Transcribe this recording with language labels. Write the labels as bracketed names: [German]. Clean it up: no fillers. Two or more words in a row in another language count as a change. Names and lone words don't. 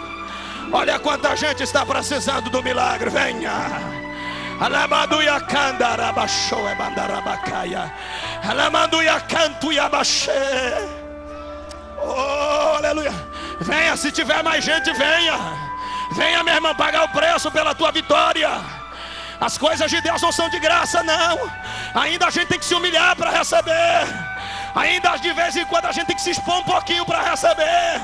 [Portuguese] Olha quanta gente está precisando do milagre. Venha. Alamanduya kandara basho e bandarabakaya. Alamanduya cantu yabashe. Oh, aleluia. Venha, se tiver mais gente, venha. Venha, meu irmão, pagar o preço pela tua vitória. As coisas de Deus não são de graça, não. Ainda a gente tem que se humilhar para receber. Ainda de vez em quando a gente tem que se expor um pouquinho para receber.